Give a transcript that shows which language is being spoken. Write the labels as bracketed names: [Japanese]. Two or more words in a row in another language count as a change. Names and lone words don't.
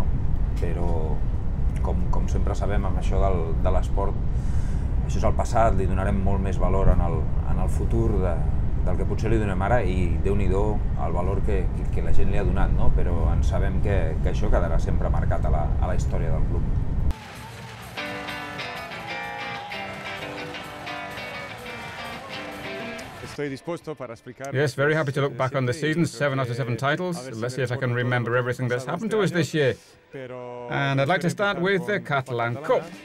[Catalan] Però com sempre sabem, amb això de l'esport, això és el passat, li donarem molt més valor en el futur del que potser li donem ara, i Déu-n'hi-do el valor que la gent li ha donat, no? Però en sabem que això quedarà sempre marcat a la història del club. [English] Yes, very happy to look back on the season, 7 out of 7 titles. Let's see if I can remember everything that's happened to us this year. And I'd like to start with the Catalan Cup.